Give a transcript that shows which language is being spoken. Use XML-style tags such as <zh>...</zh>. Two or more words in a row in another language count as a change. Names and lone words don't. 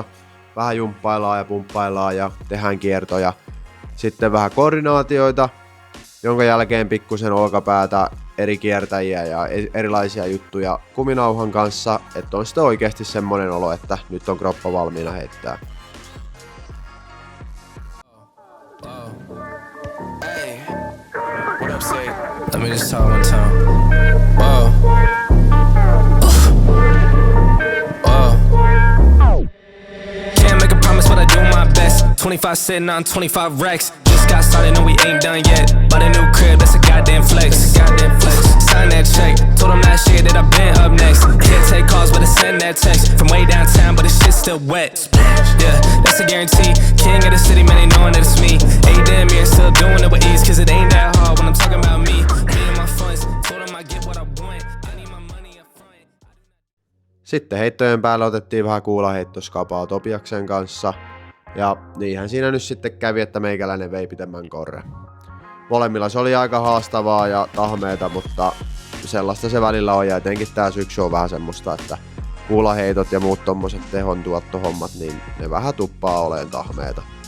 <fi>Vähän jumppaillaan ja pumppaillaan ja tehdään kiertoja. Sitten vähän koordinaatioita, jonka jälkeen pikkusen olkapäätä, eri kiertäjiä ja erilaisia juttuja kuminauhan kanssa, että on sitten oikeasti semmonen olo, että nyt on kroppa valmiina heittää.</fi> <en>Let me me just talk one time. Whoa. Whoa. Can't make a promise, but I do my best. 25 sitting on 25 racks. Just got started, no, we ain't done yet. But a new crib, that's a goddamn flex. Sign that check. Told him last year that I've been up next. Can't take calls, but I send that text from way downtown, but the shit's still wet. Yeah, that's a guarantee. King of the city, man, they knowing that it's me. Ain't damn near still doing it with ease, cause it ain't that hard when I'm talking about me. Me and my funds. Told him I get what I want. I need my money up front.</en> <fi>Sitten heittojen päälle otettiin vähän kuulaheittoskapaa Topiaksen kanssa. Ja niinhän siinä nyt sitten kävi, että meikäläinen vei pitemmän korren. Molemmilla se oli aika haastavaa ja tahmeeta, mutta sellaista se välillä on. Ja etenkin tää syksy on vähän semmoista, että kuulaheitot ja muut tommoset tehontuottohommat, niin ne vähän tuppaa oleen tahmeeta.</fi>